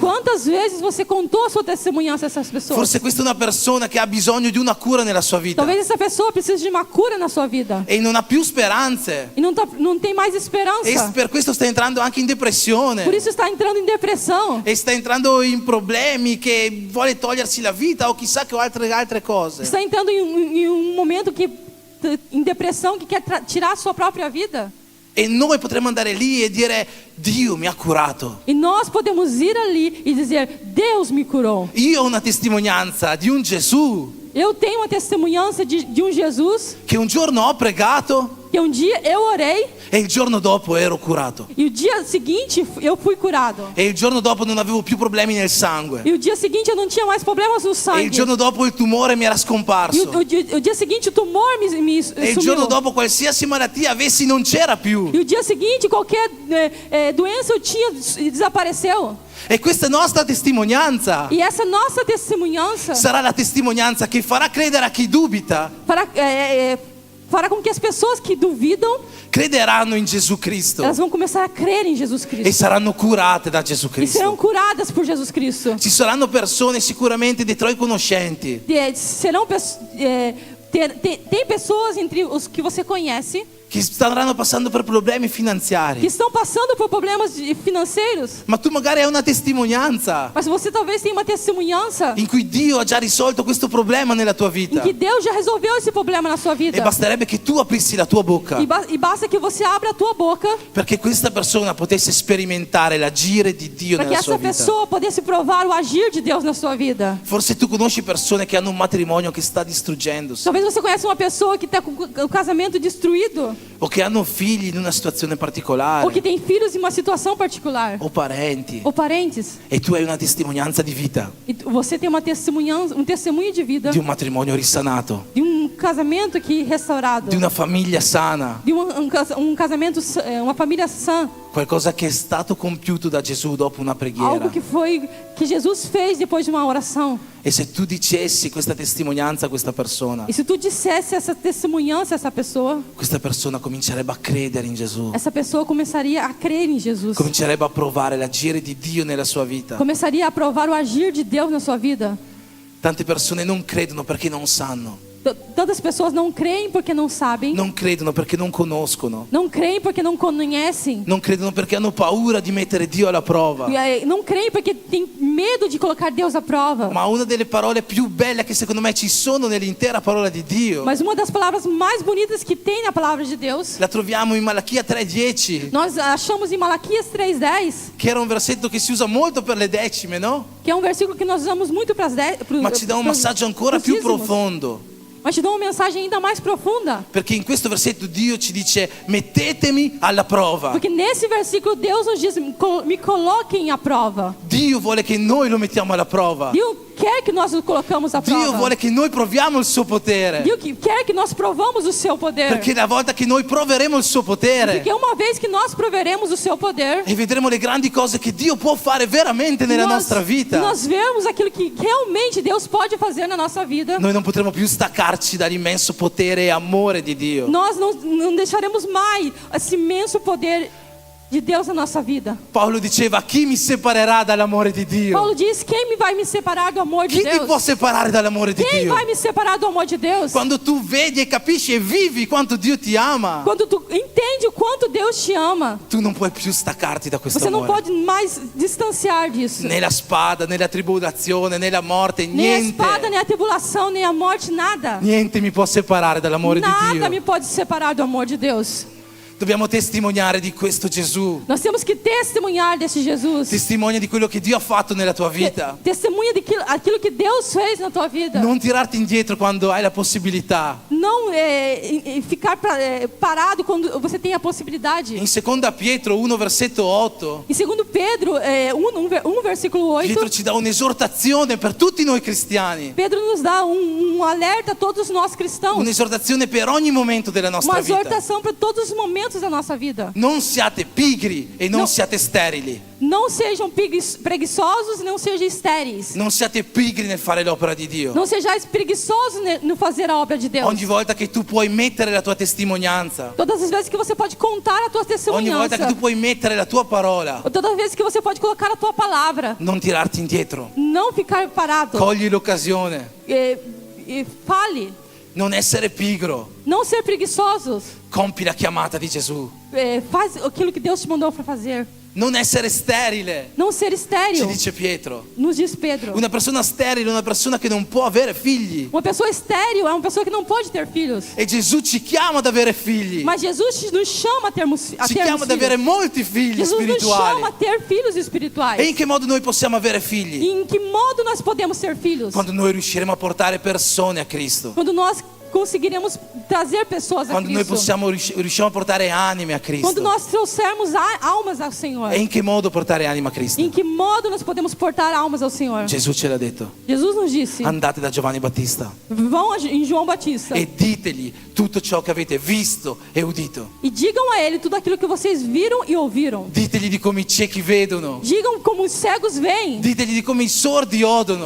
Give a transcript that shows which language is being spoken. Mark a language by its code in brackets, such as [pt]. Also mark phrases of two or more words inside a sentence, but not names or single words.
[pt] quantas vezes você contou a sua testemunhança a essas pessoas? [it] Forse questa è una persona che ha bisogno di una cura nella sua vita [pt] Talvez essa pessoa precise de uma cura na sua vida. [it] e non ha più speranze. [pt] E não tem mais E esperança. [it] per questo sta entrando anche in [pt] Por [it] depressione. [pt] isso está entrando em depressão. [it] E sta entrando in problemi, che vuole togliersi la vita o chissà che altre cose. [pt] Está entrando em um momento em depressão que quer tirar a sua própria vida. [it] E noi potremmo andare lì e dire: Dio mi ha curato. [pt] E nós podemos ir ali e dizer: Deus me curou. [it] Io ho una testimonianza di un Gesù [pt] Eu tenho uma testemunhança de um Jesus [it] che un giorno ho pregato [pt] que um dia eu orei [it] e il giorno dopo ero curato. [pt] e o dia seguinte eu fui curado. [it] E il giorno dopo non avevo più problemi nel sangue. [pt] E o dia seguinte eu não tinha mais problemas no [it] E il [pt] sangue. [it] giorno dopo il tumore mi era [pt] E [it] scomparso. [pt] o dia seguinte o tumor me [it] E il giorno [pt] sumiu. [it] dopo qualsiasi malattia avessi non c'era più. [pt] E o dia seguinte qualquer doença eu tinha desapareceu. [it] E questa nostra testimonianza [pt] E essa nossa testemunhança [it] sarà la testimonianza che farà credere a chi dubita, [pt] fará com que as pessoas que duvidam, [it] crederanno in Gesù Cristo [pt] elas vão começar a crer em Jesus e Cristo. [it] saranno curate da Gesù [pt] E serão Cristo. curadas por Jesus Cristo. [it] Ci saranno persone sicuramente dei tuoi conoscenti [pt] Tem pessoas entre os que você conhece [it] che staranno passando per problemi [pt] que [it] finanziari. [pt] estão passando por problemas financeiros. [it] Ma tu magari hai una testimonianza [pt] Mas você talvez tenha uma testemunhança [it] in cui Dio ha già risolto questo problema nella tua [pt] em [it] vita. [pt] que Deus já resolveu esse problema na sua vida. [it] E basterebbe che tu aprissi la tua bocca [pt] E basta que você abra a tua boca [it] perché questa persona potesse sperimentare l'agire di Dio [pt] para que [it] nella sua [pt] essa [it] vita. [pt] pessoa pudesse provar o agir de Deus na sua vida. [it] Forse tu conosci persone che hanno un matrimonio che sta distruggendosi [pt] Talvez você conheça uma pessoa que está com o casamento destruído, [it] o che hanno figli in una situazione [pt] ou que [it] particolare [pt] tem filhos em uma situação particular, [it] o parenti [pt] ou parentes. [it] e tu hai una testimonianza di vita [pt] E você tem uma testemunhança, um testemunho de vida, [it] di un matrimonio risanato, [pt] de um casamento que restaurado, [it] di una famiglia sana, [pt] de um casamento, uma família sã, [it] qualcosa che è stato compiuto da Gesù dopo una preghiera. [pt] algo que Jesus fez depois de uma oração. [it] E se tu dicessi questa testimonianza a questa persona, [pt] E se tu dissesse essa testemunhança a [it] questa persona comincerebbe a credere in Gesù, [pt] essa pessoa começaria a crer em Jesus. [it] comincerebbe a provare l'agire di Dio nella sua vita. [pt] Começaria a provar o agir de Deus na sua vida. [it] Tante persone non credono perché non sanno, [pt] Tantas pessoas não creem porque não sabem, [it] non credono perché non conoscono, [pt] não creem porque não conhecem, [it] non credono perché hanno paura di mettere Dio alla prova. [pt] não creem porque tem medo de colocar Deus à prova. [it] Ma una delle parole più belle che secondo me ci sono nell'intera parola di Dio [pt] Mas uma das palavras mais bonitas que tem na palavra de Deus, [it] la troviamo in Malachia 3:10, [pt] nós achamos em Malaquias 3:10, [it] che era un versetto che si usa molto per le decime, no? [pt] que é um versículo que nós usamos muito para as [it] Ma ci dà un massaggio ancora più profondo, [pt] Mas te dá uma mensagem ainda mais profunda. [it] perché in questo versetto Dio ci dice: mettetemi alla prova. [pt] Porque nesse versículo Deus nos diz: me coloquem à prova. [it] Dio vuole che noi lo mettiamo alla prova. [pt] Deus quer que nós o colocamos à [it] Dio [pt] prova. [it] vuole che noi proviamo il suo potere, [pt] Deus quer que nós provamos o seu poder. [it] perché la volta che noi proveremo il suo potere [pt] Porque uma vez que nós proveremos o seu poder, [it] e vedremo le grandi cose che Dio può fare veramente nella nostra vita, [pt] nós vemos aquilo que realmente Deus pode fazer na nossa vida, [it] noi non potremo più staccarci dall'immenso potere e amore di Dio. [pt] nós não deixaremos mais esse imenso poder de Deus na nossa vida. [it] Paolo diceva: chi mi separerà dall'amore di Dio? [pt] Paulo diz: quem vai me separar do amor de [it] Chi ti può [pt] Deus? [it] separare dall'amore di [pt] Quem [it] Dio? [pt] vai me separar do amor de Deus? [it] Quando tu vedi e capisci e vivi quanto Dio ti ama, [pt] Quando tu entende o quanto Deus te ama, [it] tu non puoi più staccarti da questo [pt] você não [it] amore. [pt] pode mais distanciar disso. [it] Né la spada, né la tribolazione, né la morte, [pt] Nem a [it] niente. [pt] espada, nem a tribulação, nem a morte, nada. [it] Niente mi può separare dall'amore di [pt] Nada me [it] Dio. [pt] pode separar do amor de Deus. [it] Dobbiamo testimoniare di questo Gesù. [pt] Nós temos que testemunhar desse Jesus. [it] Testimonia di quello che Dio ha fatto nella tua vita. [pt] Testemunha daquilo que Deus fez na tua vida. [it] Non tirarti indietro quando hai la possibilità. [pt] Não ficar parado quando você tem a possibilidade. [it] In 2 Pietro 1 versetto 8, [pt] Em 2 Pedro 1 versículo 8, [it] Pietro ci dà un'esortazione per tutti noi cristiani. [pt] Pedro nos dá um alerta a todos nós cristãos. [it] Un'esortazione per ogni momento della nostra [pt] Uma [it] vita. [pt] exortação para todos os momentos da nossa vida. [it] Non siate pigri e non No. siate sterili. [pt] Não sejam preguiçosos e não sejam estéreis. [it] Non siate pigri nel fare l'opera di Dio. [pt] Não sejais preguiçosos no fazer a obra de Deus. [it] Ogni volta che tu puoi mettere la tua testimonianza, [pt] Todas as vezes que você pode contar a tua [it] ogni volta che [pt] testemunhança. [it] tu puoi mettere la tua parola, [pt] Todas as vezes que você pode colocar a tua palavra. [it] non tirarti indietro. [pt] Não ficar parado. [it] Cogli l'occasione. [pt] Fale. [it] Non essere pigro. [pt] Não ser preguiçosos. [it] Compi la chiamata di Gesù. [pt] Faz aquilo que Deus te mandou para fazer. [it] Non essere sterile, [pt] Não ser [it] ci [pt] estéril. [it] dice Pietro. [pt] Nos diz Pedro. [it] Una persona sterile è una persona che non può avere figli. [pt] Uma pessoa estéril é uma pessoa que não pode ter filhos. [it] E Gesù ci chiama ad avere figli. [pt] Mas Jesus nos chama a termos [it] Ci chiama ad avere [pt] filhos. [it] molti figli [pt] Jesus nos chama a [it] spirituali. [pt] ter filhos espirituais. [it] E in che modo noi possiamo avere figli? [pt] Em que modo nós podemos ter filhos? [it] Quando noi riusciremo a portare persone a Cristo. [pt] Quando nós conseguiremos trazer pessoas a [it] Quando noi [pt] Cristo. [it] riusciamo a portare anime a [pt] Quando Cristo. nós trouxermos almas ao Senhor. [it] E in che modo portare anima a Cristo? [pt] Em que modo nós podemos portar almas ao Senhor? [it] Gesù ce l'ha detto. [pt] Jesus nos disse: [it] Andate da Giovanni Battista [pt] vão em João Batista [it] e ditegli tutto ciò che avete visto e udito. [pt] e digam a ele tudo aquilo que vocês viram e ouviram. [it] Ditegli di come i ciechi vedono. [pt] Digam como os cegos veem. [it] Ditegli di come i sordi odono.